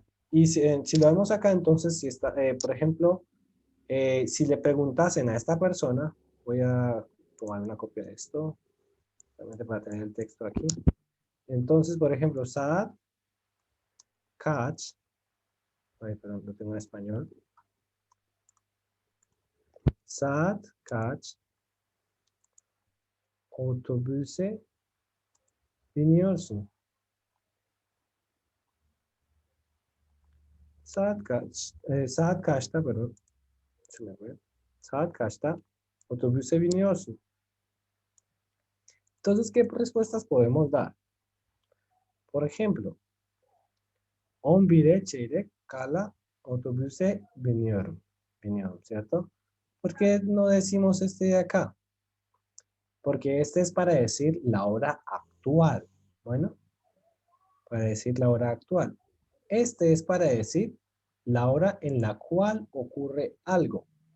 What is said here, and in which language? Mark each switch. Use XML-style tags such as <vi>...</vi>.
<es>Y si lo vemos acá, entonces, si está, por ejemplo, si le preguntasen a esta persona, voy a tomar una copia de esto, realmente para tener el texto aquí. Entonces, por ejemplo, Saad Catch, perdón, lo tengo en español.</es> <tr>Saat kaç otobüse biniyorsun? Saat kaçta,</tr> <es>perdón. Se me fue.</es> <tr>Saat kaçta otobüse biniyorsun?</tr> <es>Entonces, ¿qué respuestas podemos dar?</es> <tr>Por ejemplo, 11'e çeyrek kala otobüse biniyorum. Biniyorum,</tr> <es>¿cierto? ¿Por qué no decimos este de acá? Porque este es para decir la hora actual. Bueno, para decir la hora actual. Este es para decir la hora en la cual ocurre algo.</es>